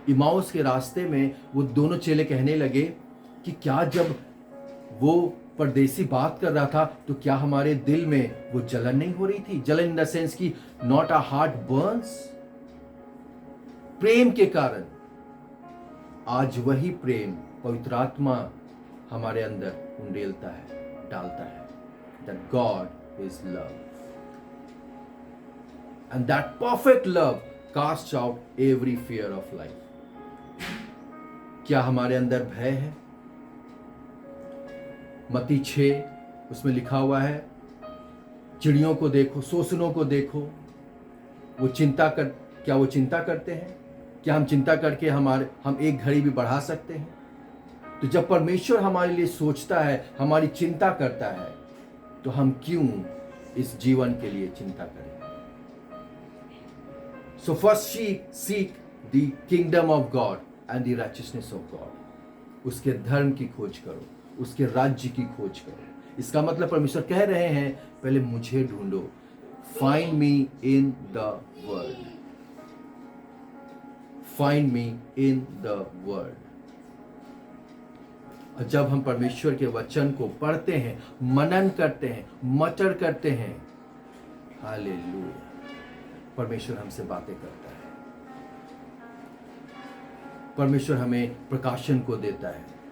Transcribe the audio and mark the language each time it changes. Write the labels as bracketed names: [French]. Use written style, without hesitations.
[Hindi] Emmaus के रास्ते में वो दोनों चेले कहने लगे कि क्या जब वो परदेसी बात कर रहा था तो क्या हमारे दिल में वो जलन नहीं हो रही थी? [English] जलन in the sense की not a heart burns, [Hindi] प्रेम के कारण। आज वही प्रेम पवित्र आत्मा हमारे अंदर उंडेलता है, डालता है। [English] That God is love, and that perfect love casts out every fear of life। [Hindi] क्या हमारे अंदर भय है? मत्ती 6 उसमें लिखा हुआ है, चिड़ियों को देखो, सोसनों को देखो, वो क्या वो चिंता करते हैं? क्या हम चिंता करके हम एक घड़ी भी बढ़ा सकते हैं? तो जब परमेश्वर हमारे लिए सोचता है, हमारी चिंता करता है, तो हम क्यों इस जीवन के लिए चिंता करें? [English] So first seek the kingdom of God and the righteousness of God। [Hindi] उसके धर्म की खोज करो, उसके राज्य की खोज करो। इसका मतलब परमेश्वर कह रहे हैं पहले मुझे ढूंढो। [English] Find me in the word, find me in the word। [Hindi] और जब हम परमेश्वर के वचन को पढ़ते हैं, मनन करते हैं, मटर करते हैं, हालेलुया, परमेश्वर हमसे बातें करता है, परमेश्वर हमें प्रकाशन को देता है।